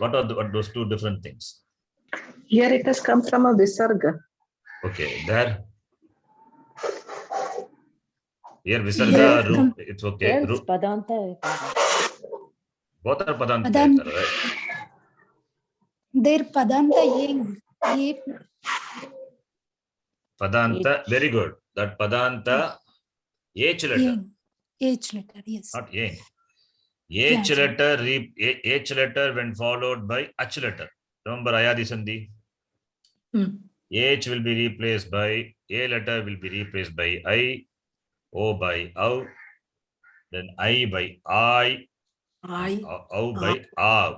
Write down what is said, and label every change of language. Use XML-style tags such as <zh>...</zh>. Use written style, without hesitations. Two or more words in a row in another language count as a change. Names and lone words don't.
<en>What are those two different things? Here it has come from a visarga. Okay, there. Here Here visarga, it come- it's okay. Here it's</en> <sa>Padanta Yakara.</sa> <en>Both are padanta, Padan- right? Their padanta yeng. Ye- Padanta, very good. That padanta, H letter, yeng. H letter, yes. not yang. Yeah, H sure. letter, H letter when followed by H letter. Remember</en> <sa>Ayadi Sandhi? Hmm.</sa> <en>H will be replaced by, A letter will be replaced by I, O by O, then I by I, O by Av.</en>